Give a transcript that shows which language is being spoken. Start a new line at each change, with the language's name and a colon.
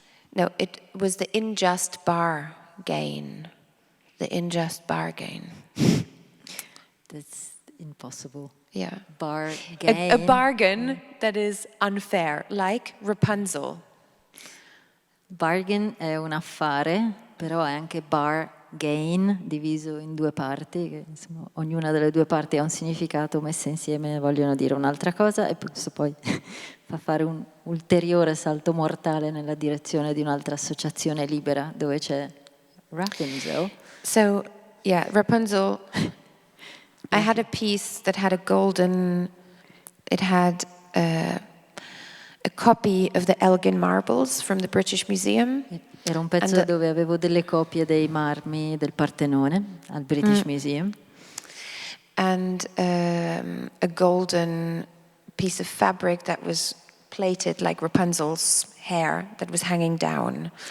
English: No, it was the unjust bargain. The unjust bargain. That's impossible. Yeah. Bargain. A bargain that is unfair, like Rapunzel.
Italian: Bargain è un affare, però è anche bargain diviso in 2 parti, che insomma, ognuna delle 2 parti ha un significato, messe insieme vogliono dire un'altra cosa, e questo poi fa fare un ulteriore salto mortale nella direzione di un'altra associazione libera dove c'è Rapunzel.
English: So, yeah, Rapunzel, I had a piece that had a golden, it had a copy of the Elgin marbles from the British Museum.
Italian: Era un pezzo dove avevo delle copie dei marmi del Partenone al British Museum.
English: And a golden piece of fabric that was plaited like Rapunzel's hair that was hanging down.